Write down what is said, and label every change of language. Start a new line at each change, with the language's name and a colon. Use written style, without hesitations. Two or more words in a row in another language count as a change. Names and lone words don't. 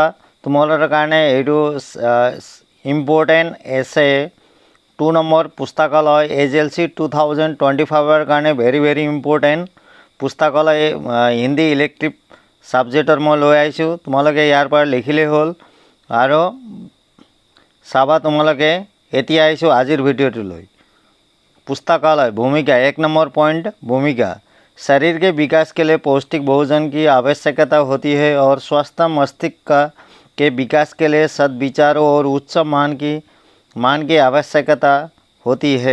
Assamese: তোমালোকৰ কাৰণে এইটো ইম্পৰ্টেণ্ট এছে 2 নম্বৰ পুস্তকালয় SLC 2025 কাৰণে
English: very important
Assamese: পুস্তকালয়
English: Hindi elective subject
Assamese: মই লৈ আহিছোঁ। তোমালোকে ইয়াৰ পৰা লিখিলেই হ'ল আৰু চাবা। তোমালোকে এতিয়া আহিছোঁ আজিৰ ভিডিঅ'টোলৈ।
Hindi: पुस्तकालय भूमिका 1 नंबर पॉइंट भूमिका। शरीर के विकास के लिए पौष्टिक भोजन की आवश्यकता होती है और स्वस्थ मस्तिष्क के विकास के लिए सद्विचारों और उच्च मान की आवश्यकता होती है।